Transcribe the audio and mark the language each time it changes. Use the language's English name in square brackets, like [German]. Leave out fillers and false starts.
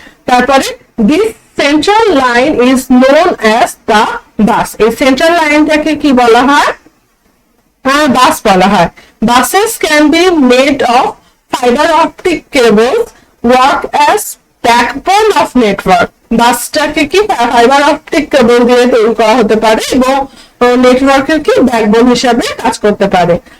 [Bangla] তারপরে [English] This central line is known as the bus. [Bangla] এই central লাইনটাকে কি বলা হয়? বাস বলা হয়. [English] Buses can be made of fiber optic cables work as backbone of network. [Bangla] বাসটাকে কি ফাইবার অপটিক কেবল দিয়ে তৈরি করা হতে পারে এবং নেটওয়ার্কের কি ব্যাকবোন হিসাবে কাজ করতে পারে.